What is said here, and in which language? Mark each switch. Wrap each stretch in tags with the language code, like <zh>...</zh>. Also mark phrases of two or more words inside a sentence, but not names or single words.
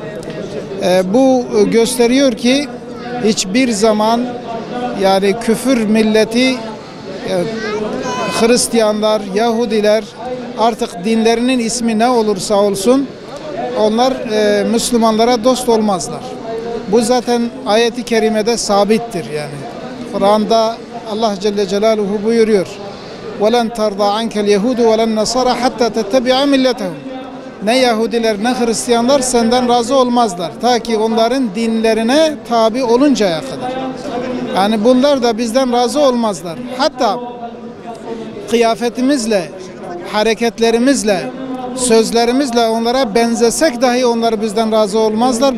<tr>Bu gösteriyor ki hiçbir zaman yani küfür milleti, Hristiyanlar, Yahudiler artık dinlerinin ismi ne olursa olsun onlar Müslümanlara dost olmazlar. Bu zaten ayet-i kerimede sabittir yani. Kur'an'da Allah</tr> <ar>جل جلاله</ar> <tr>buyuruyor.</tr> <ar>وَلَنْ تَرْضَى عَنْكَ الْيَهُودُ وَلَنْ نَصَرَ حَتَّى تَتَّبِعَ مِلَّتَهُمْ.</ar> <tr>Ne Yahudiler ne Hristiyanlar senden razı olmazlar. Ta ki onların dinlerine tabi oluncaya kadar. Yani bunlar da bizden razı olmazlar. Hatta kıyafetimizle, hareketlerimizle, sözlerimizle onlara benzesek dahi onlar bizden razı olmazlar.</tr>